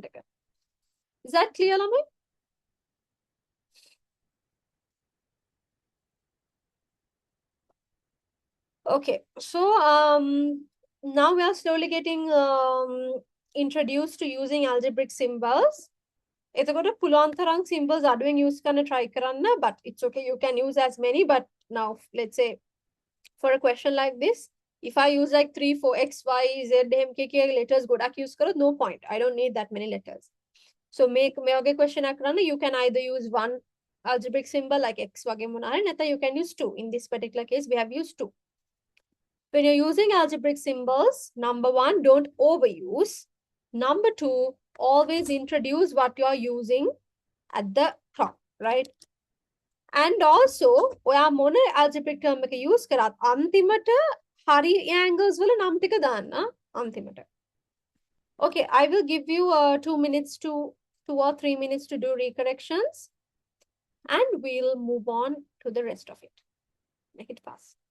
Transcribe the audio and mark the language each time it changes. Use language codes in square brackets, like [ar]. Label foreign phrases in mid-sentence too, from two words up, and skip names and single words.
[en] Is that clear, Lami? Okay, so now we are slowly getting introduced to using algebraic symbols. [si] එතකොට පුළුවන් තරම් symbols අඩුවෙන් use කරන්න try කරන්න, [en] but it's okay, you can use as many. But now let's say for a question like this, if I use like 3 4 x y z mk letters [si] ගොඩක් use කරොත් [en] no point, I don't need that many letters. [si] So මේ වගේ question එකක් කරන්න, [en] you can either use one algebraic symbol like x [si] වගේ මොනවා හරි, නැත්නම් [en] you can use two. In this particular case we have used two. When you're using algebraic symbols, number one, don't overuse. Number two, always introduce what you're using at the top, right? And also, [si] ඔයා මොන [en] algebraic term [si] එක use කරත් අන්තිමට හරි angles වල නම් ටික දාන්න අන්තිමට. [en] Okay, I will give you 2 minutes to 2 or 3 minutes to do recorrections, and we'll move on to the rest of it. Make it fast.